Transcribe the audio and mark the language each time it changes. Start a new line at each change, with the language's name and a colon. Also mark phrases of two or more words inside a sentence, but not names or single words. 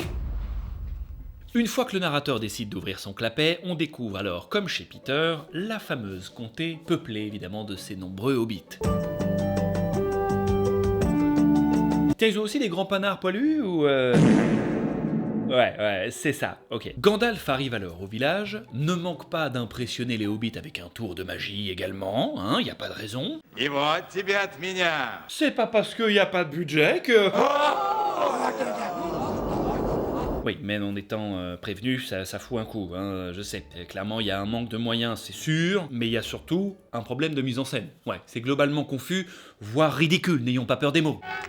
French: Une fois que le narrateur décide d'ouvrir son clapet, on découvre alors, comme chez Peter, la fameuse comté, peuplée évidemment de ses nombreux hobbits. Tiens, ils ont aussi des grands panards poilus ou Ouais, c'est ça, ok. Gandalf arrive alors au village, ne manque pas d'impressionner les hobbits avec un tour de magie également, hein, y a pas de raison.
Russian: Et вот тебе от меня.
French: C'est pas parce qu'il y a pas de budget que... Oui, mais en étant prévenu, ça fout un coup, hein, je sais. Clairement, il y a un manque de moyens, c'est sûr, mais il y a surtout un problème de mise en scène. Ouais, c'est globalement confus, voire ridicule, n'ayons pas peur des mots.